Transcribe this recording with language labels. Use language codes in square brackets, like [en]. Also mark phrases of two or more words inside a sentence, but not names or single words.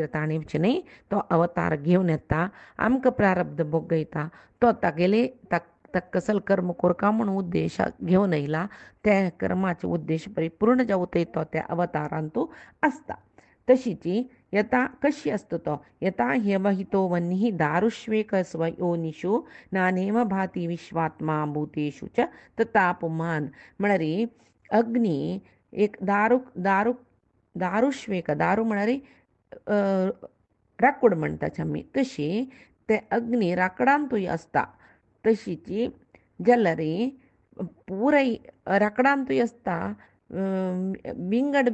[kok] ताणें वचचें न्ही तो अवतार घेवन येता आमकां प्रारब्ध भोगयता तो तागेले कसल कर्म कोरका म्हणून उद्देश घेवन येयला ते कर्माचे उद्देश परिपूर्ण जावतय तो त्या अवतारांतू आसता तशीची यथा कशी आसता तो [sa] यथा ह्यवहितो वह्निः दारुष्वेक स्वयोनिषु नानेव भाति विश्वात्मा भूतेषु च तथा पुमान [kok] म्हळ्यार अग्नी एक दारुष्वेक दारू म्हळ्यार राकूड म्हणटाचे आमी तशी ते अग्नी राकडांतूय आसता तशीची जाल्यार पुराय राकडांतूय आसता विंगड